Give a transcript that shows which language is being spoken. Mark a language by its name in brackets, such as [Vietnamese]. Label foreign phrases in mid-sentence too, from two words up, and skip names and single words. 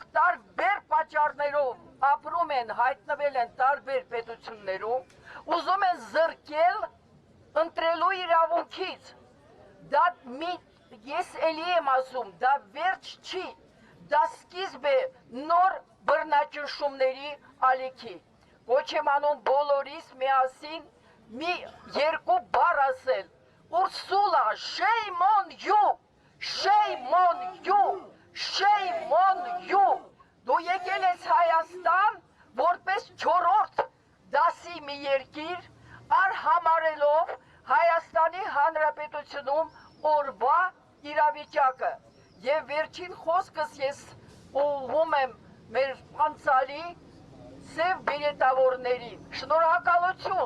[Armenian] տարբեր պատճառներով ապրում են, հայտնվել են տարբեր պետություններում, ուզում են զրկել ընտրելու իրավունքից։ Դա ես էլի եմ ասում, դա վերջ չի, դա սկիզբ է նոր բռնաճնշումների ալիքի։ Ոչ եմ անում բոլորիս միասին մի երկու բառ ասել. Ursula, [English] shame on you, shame on you, shame on you։ [Armenian] Դու եկել ես Հայաստան որպես չորրորդ դասի մի երկիր, արհամարելով Հայաստանի Հանրապետությունում օրվա իրավիճակը։ Եվ վերջին խոսքս ես ուղղում եմ մեր անցալի սև բիրետավորներին։ Շնորհակալություն։